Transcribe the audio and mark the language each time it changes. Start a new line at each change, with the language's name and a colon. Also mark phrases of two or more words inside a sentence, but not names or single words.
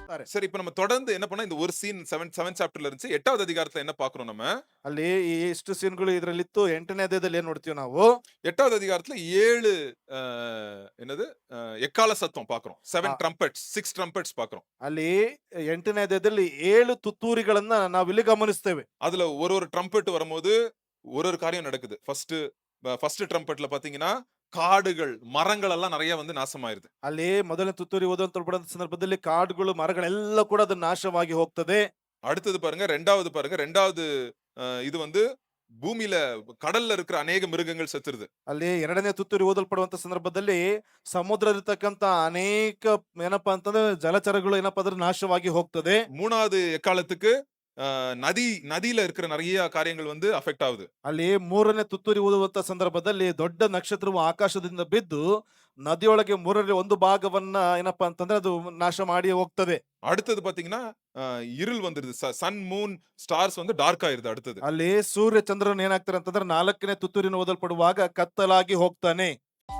Tamil: சரி இப்ப நம்ம தொடர்ந்து என்ன பண்ணோம், இந்த ஒரு சீன் 7 சாப்டர்ல இருந்துச்சு. 8வது அதிகாரத்துல என்ன பார்க்கிறோம் நம்ம?
Kannada: ಅಲ್ಲಿ ಈ ಇಷ್ಟು ಸೀನ್‌ಗಳು ಇದ್ರಲ್ಲಿತ್ತು. 8ನೇ ಅಧ್ಯಾಯದಲ್ಲಿ ಏನ್ ನೋಡ್ತೀವಿ ನಾವು?
Tamil: 8வது அதிகாரத்துல 7 அ என்னது? எக்காள சத்தம் பார்க்கிறோம். ಆ 7 ட்ரம்பட்ஸ், 6 ட்ரம்பட்ஸ் பார்க்கிறோம்.
Kannada: ಅಲ್ಲಿ 8ನೇ ಅಧ್ಯಾಯದಲ್ಲಿ 7 ತುತ್ತೂರಿಗಳನ್ನ ನಾವಿಲ್ಲಿ ಗಮನಿಸ್ತೇವೆ.
Tamil: அதுல ஒரு ட்ரம்பட் வரும்போது, ஒரு காரியம் நடக்குது.
English: first trumpet
Tamil: பார்த்தீங்கன்னா, காடுகள், மரங்கள் எல்லாம் நெறைய வந்து நாசமாயிருது.
Kannada: ಅಲ್ಲಿ ಮೊದಲನೇ ತುತ್ತೂರಿ ಊದುವಂತ ಸಂದರ್ಭದಲ್ಲಿ ಕಾಡುಗಳು, ಮರಗಳೆಲ್ಲ ಕೂಡ ಅದು ನಾಶವಾಗಿ ಹೋಗ್ತದೆ.
Tamil: அடுத்தது பாருங்க 2வது பாருங்க. 2வது இது வந்து பூமியில கடல்ல இருக்கிற அநேக மிருகங்கள் செத்துருது.
Kannada: ಅಲ್ಲಿ 2ನೇ ತುತ್ತೂರಿ ಊದಲ್ಪಡುವಂತ ಸಂದರ್ಭದಲ್ಲಿ ಸಮುದ್ರದಲ್ಲಿರ್ತಕ್ಕಂತ ಅನೇಕ ಏನಪ್ಪಾ ಅಂತಂದ್ರೆ ಜಲಚರಗಳು ಏನಪ್ಪಾ ಅಂದ್ರೆ ನಾಶವಾಗಿ ಹೋಗ್ತದೆ.
Tamil: 3வது எக்காளத்துக்கு நதியில இருக்கிற நெறைய காரியங்கள் வந்து அஃபெக்ட் ஆகுது.
Kannada: ಅಲ್ಲಿ 3ನೇ ತುತ್ತೂರಿ ಊದುವಂತ ಸಂದರ್ಭದಲ್ಲಿ ದೊಡ್ಡ ನಕ್ಷತ್ರವು ಆಕಾಶದಿಂದ ಬಿದ್ದು ನದಿಯೊಳಗೆ 1/3 ಭಾಗವನ್ನ ಏನಪ್ಪಾ ಅಂತಂದ್ರೆ ಅದು ನಾಶ ಮಾಡಿ ಹೋಗ್ತದೆ.
Tamil: அடுத்தது பார்த்தீங்கன்னா, அ இருள் வந்துருது.
English: sun, moon, stars
Tamil: வந்து டார்க் ஆயிருது அடுத்தது.
Kannada: ಅಲ್ಲಿ ಸೂರ್ಯ ಚಂದ್ರನು ಏನಾಗ್ತಾರೆ ಅಂತಂದ್ರೆ 4ನೇ ತುತ್ತೂರಿನ ಓದಲ್ಪಡುವಾಗ ಕತ್ತಲಾಗಿ ಹೋಗ್ತಾನೆ.